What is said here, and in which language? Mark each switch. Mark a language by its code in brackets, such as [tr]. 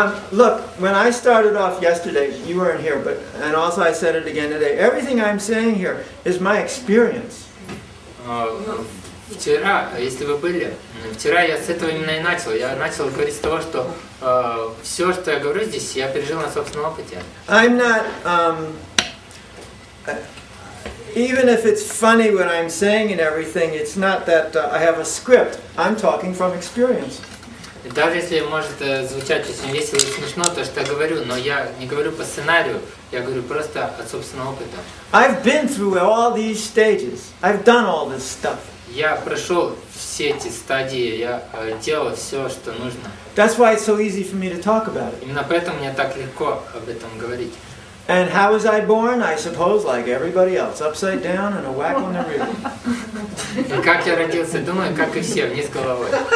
[en] Look, when I started off yesterday, you weren't here, and also I said it again today, everything I'm saying here is my experience. [ru] Вчера, если вы были, вчера я с этого именно и начал. Я начал говорить с того, что все, что я говорю здесь, я пережил на собственном опыте. [en] I'm not, even if it's funny what I'm saying and everything, it's not that I have a script. I'm talking from experience. [ru] Даже если может звучать очень весело и смешно то, что я говорю, но я не говорю по сценарию, я говорю просто от собственного опыта. [en] I've been through all these stages. I've done all this stuff. [ru] Я прошел все эти стадии, я делал все, что нужно. [en] That's why it's so easy for me to talk about it. [ru] Именно поэтому мне так легко об этом говорить. [en] And how was I born? I suppose like everybody else, upside down and a whack on the rear. [ru] И как я родился, думаю, как и все, вниз головой.